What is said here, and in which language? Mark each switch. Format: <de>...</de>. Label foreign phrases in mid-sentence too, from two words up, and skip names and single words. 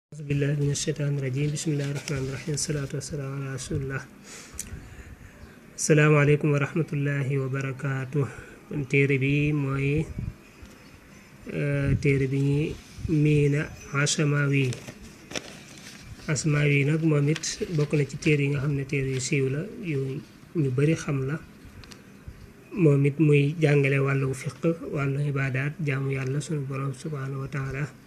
<ar>أعوذ بالله من الشيطان الرجيم بسم الله الرحمن الرحيم الصلاة والسلام على رسول الله السلام عليكم ورحمة الله وبركاته</ar> <wo>téere bi mooy téere bi ñuy miina Ashamawi nag moom it bokk na ci téere yi nga xam ne téere yu siiw la yu ñu bari xam la moom it muy jàngale wàllu fiq wàllu ibaadaat jaamu yàlla sunu borom</wo> <ar>سبحانه وتعالى</ar>